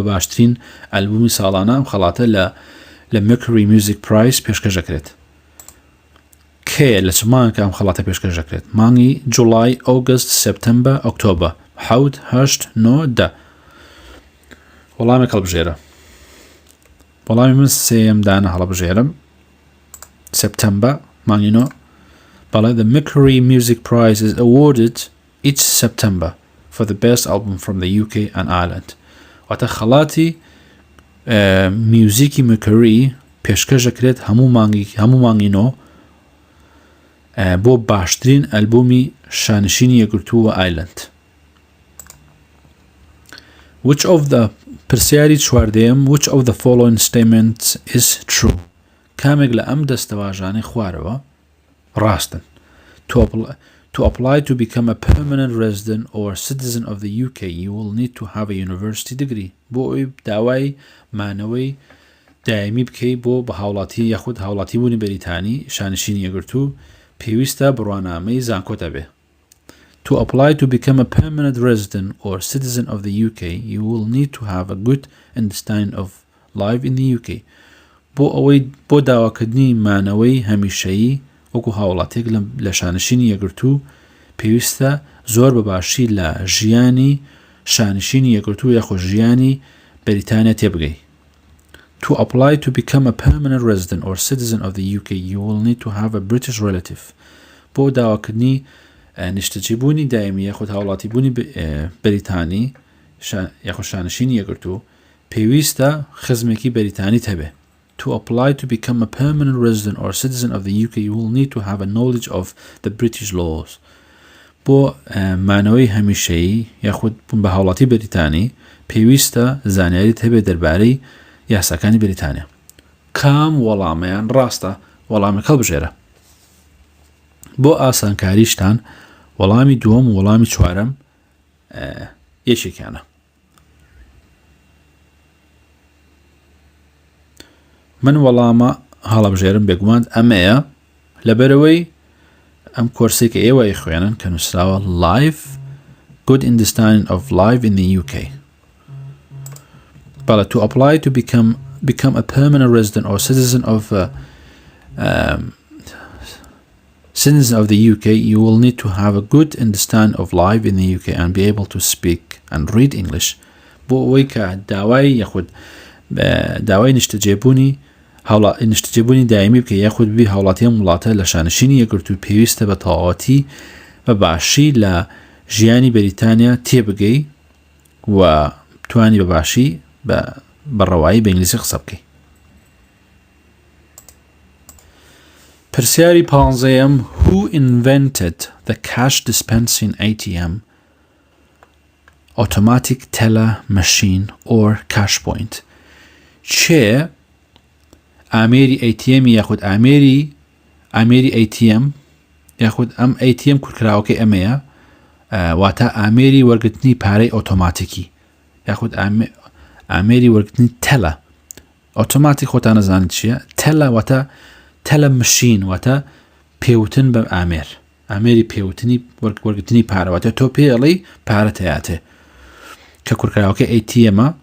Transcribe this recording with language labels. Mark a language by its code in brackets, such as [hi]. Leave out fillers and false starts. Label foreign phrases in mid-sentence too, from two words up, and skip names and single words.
[ckb] باشترین ئەلبومی ساڵانە ئەم خەڵاتە لە Mercury Music Prize پێشکەش دەکرێت کێ لە چ مانگێکە ئەم خەڵاتە پێشکەش دەکرێت مانگی جوڵای ئۆگست سپتەمبەر ئۆکتۆبەر 7 8 9 10 وەڵامێک هەڵبژێرە وەڵامی من سێیەم دانە هەڵبژێرم سپتەمبەر مانگی نۆ بەڵێ [en] The Mercury Music Prize is awarded each September for the best album from the UK and Ireland [ckb] واتە خەڵاتی میوزیکی مەکەری پێشکەش دەکرێت هەموو مانگی نۆ بۆ باشترین ئەلبومی شانشینی یەکگرتووە ئایلند [en] Which of the [ckb] پرسیاری چواردەیەم [en] Which of the following statements is true [ckb] کامێک لە ئەم دەستەواژانەی [en] خوارەوە ڕاستن To apply to become a permanent resident or citizen of the UK you will need to have a university degree [ckb] بۆ ئەوی داوای مانەوەی دایمی بکەی بۆ بە هاوڵاتی یاخود هاوڵاتی بوونی بەریتانی شانشینی یەکگرتوو پێویستە بڕوانامەی زانکۆتە بێ [en] To apply to become a permanent resident or citizen of the UK, you will need to have a good understanding of life in the UK. [ckb] بۆ داواکردنی مانەوەی هەمیشەیی وەکو هاوڵاتێک لە شانشینی یەکگرتوو پێویستە زۆر بەباشی لە ژیانی شانشینی یەکگرتوو یاخۆ ژیانی بەریتانیا تێبگەی. [en] To apply to become a permanent resident or citizen of the UK, you will need to have a British relative. [ckb] بۆ داواکردنی نیشتەجێبوونی دایمی یاخود هاوڵاتیبوونی بەریتانی یاخود شانشینی یەکگرتوو پێویستە خزمێکی بەریتانی هەبێ. [en] To apply to become a permanent resident or citizen of the UK, you will need to have a knowledge of the British laws. [ckb] بۆ مانەوەی هەمیشەیی یاخود بوون بە هاوڵاتی بەریتانی پێویستە زانیاریت هەبێ دەربارەی یاساکانی بەریتانیا. کام وەڵامەیان ڕاستە وەڵامێک هەڵبژێرە. بۆ ئاسانکاریشتان وەڵامی دووەم و وەڵامی چوارەم یەکێکیانە. من وەڵامە هەڵەبژێرم بێگومان ئەمەیە لەبەرەوەی ئەم کۆرسێک کە ئێوە خوێنن کە نووسراوە [en] Life Good Understanding of Life in the UK. بەڵێ to apply to become a permanent resident or citizen of the UK, you will need to have a good understanding of life in the UK and be able to speak and read English. [ckb] بۆ ئەوەی کە داوای یاخود داوای نیشتەجێبوونی دایمی بکە یاخود بی هاوڵاتی ئەم وڵاتە لە شانشینی یەکگرتوو پێویستە بە تەواوەتی بە باشی لە ژیانی بەریتانیا تێبگەی و توانی بەباشی بەڕەوایی بە ئینگلیزی قسە بکەی. پرسیاری پانزەیەم [en] Who invented the cash dispensing ATM, automatic teller machine or cash point? [ckb] چێ ئامێری ATM یاخود ئامێری ATM یاخود ئەم ATM کورکراوەکەی ئەمەیە واتە ئامێری وەرگرتنی پارەی ئۆتۆماتیکی یاخود ئامێری وەرگرتنی تەلە ئۆتۆماتیک خۆتان نەزانیت چییە تەلە واتە [en] teller machine [ckb] واتە پێوتن بە ئامێری پێوتنی وەرگرتنی پارەواتە تۆ پێڵی پارە تەیاتێ کە کوورکراوەکە ATM